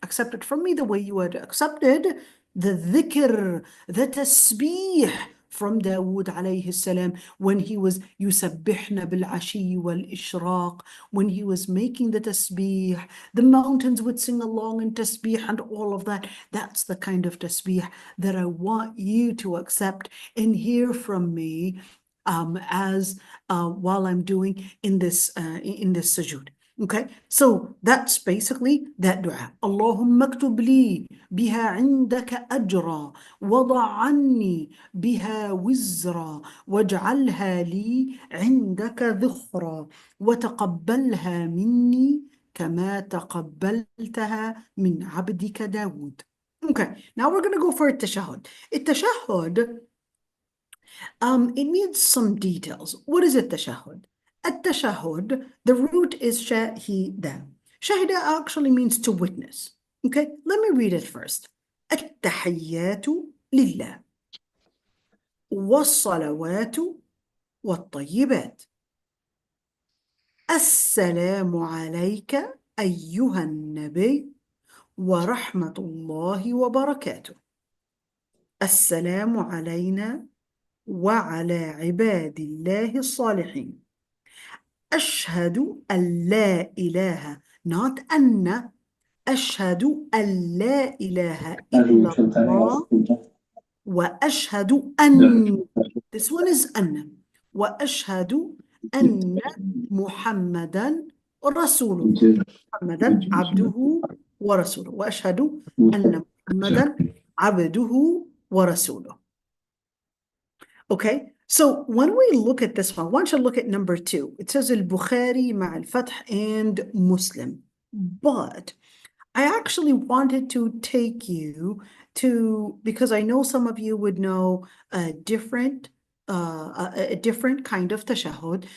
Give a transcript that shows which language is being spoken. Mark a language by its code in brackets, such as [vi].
[en] Accept it from me the way you had accepted the dhikr, the tasbih from Dawood alayhi salam when he was [ar] يُسَبِّحْنَ بِالْعَشِيِّ وَالْإِشْرَاقِ, [en] when he was making the tasbih, the mountains would sing along in tasbih and all of that. That's the kind of tasbih that I want you to accept and hear from me while I'm doing in this sujood. Okay, so that's basically that dua. [ar] اللهم اكتب لي بها عندك أجرا وضع عني بها وزرا واجعلها لي عندك ذخرا وتقبلها مني كما تقبلتها من عبدك داود. [en] Okay, now we're going to go for التشهد. التشهد it needs some details. What is التشهد? التشهد, the root is شاهدا. شاهدا actually means to witness. Okay, let me read it first. [ar] التحيات لله والصلوات والطيبات. السلام عليك أيها النبي ورحمة الله وبركاته. السلام علينا وعلى عباد الله الصالحين. أشهد أن لا إله [en] not [ar] أن أشهد أن لا إله إلا الله وأشهد أن [en] this one is [ar] أن وأشهد أن محمدا رسول الله محمدا عبده ورسوله وأشهد أن محمدا عبده ورسوله. [en] Okay, so when we look at this one should look at number 2. It says al-Bukhari [ar] مع الفتح [en] and Muslim. But I actually wanted to take you to, because I know some of you would know a different kind of tashahud.